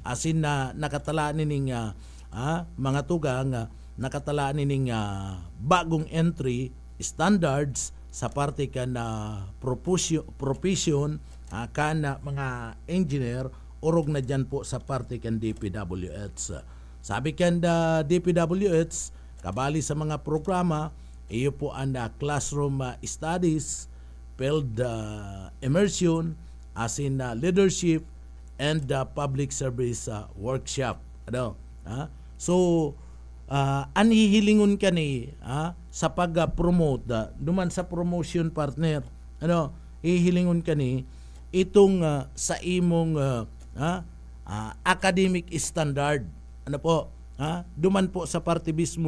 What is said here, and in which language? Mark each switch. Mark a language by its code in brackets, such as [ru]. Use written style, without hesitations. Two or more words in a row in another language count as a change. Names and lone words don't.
[bik] asin na nakatala nining mga tugang nakatala nining bagong [en] entry standards [bik] sa parte kan profession kan mga engineer urog na dyan po sa parte kan DPWH. Sabi kan DPWH kabali sa mga programa iyo po ang [en] classroom studies, field immersion, as in leadership and public service workshop. [bik] So anhihilingon ka ni sa pag-promote duman sa promotion partner hihilingon ka ni itong sa imong [en] academic standard [bik] duman po sa parte mismo